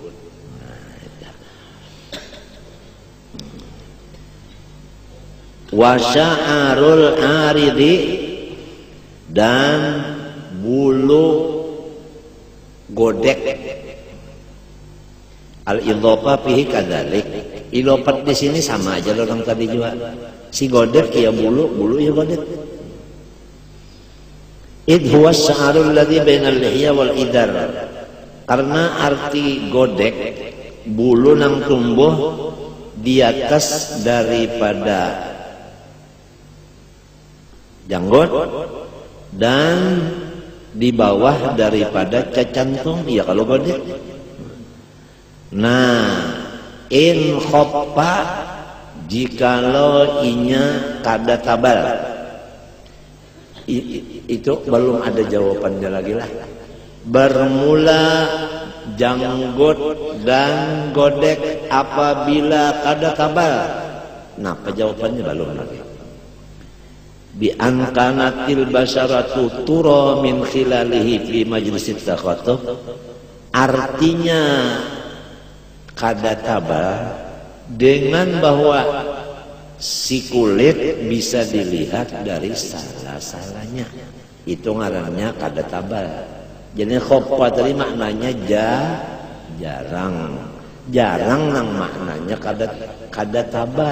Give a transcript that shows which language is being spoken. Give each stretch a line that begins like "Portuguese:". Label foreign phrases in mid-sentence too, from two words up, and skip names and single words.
Arabic: وشعر العارض,
Banjar: dan bulu godek.
Arabic: الإضافة فيه كذلك.
Banjar: Idhofat di sini sama aja orang tadi juga. Si godek ya bulu ya godek.
Arabic: إذ هو الشعر الذي بين اللحية والعذار.
Banjar: Karena arti godek bulu nang tumbuh di atas daripada janggut dan di bawah daripada cacantung, ya kalau godek. Nah,
Arabic: إن خف,
Banjar: jikalau inya kada tabal, itu belum ada jawabannya lagi lah. Bermula janggut dan godek apabila kada tabal. Nah, jawabannya belum lagi.
Arabic: بأن كانت البشرة ترى من خلاله في مجلس التخاطب,
Banjar: artinya kada tabal dengan bahwa si kulit bisa dilihat dari salah-salahnya, itu ngarannya kada tabal. Jadi khoppa tadi maknanya jarang nang maknanya kada tabal.